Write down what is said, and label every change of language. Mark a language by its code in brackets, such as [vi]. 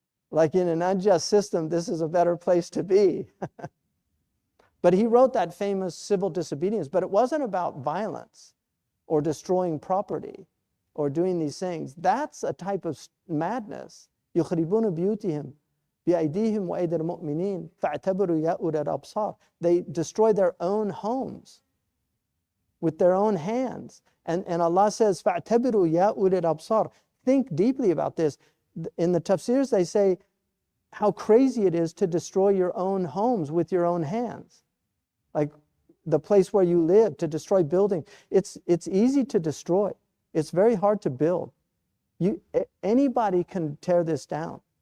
[en] Like, in an unjust system, this is a better place to be. But he wrote that famous civil disobedience, but it wasn't about violence or destroying property or doing these things. That's a type of madness. [ar] يُخْرِبُونَ بِيُوتِهِمْ بِأَيْدِيهِمْ وَأَيْدِي الْمُؤْمِنِينَ فَاعْتَبِرُوا يَا أُولَي الْأَبْصَارِ. [en] They destroy their own homes with their own hands. And Allah says, [ar] فَاعْتَبِرُوا يَا أُولِي الْأَبْصَارِ. [en] Think deeply about this. In the tafsirs, they say how crazy it is to destroy your own homes with your own hands. Like the place where you live, to destroy buildings. It's easy to destroy. It's very hard to build. Anybody can tear this down.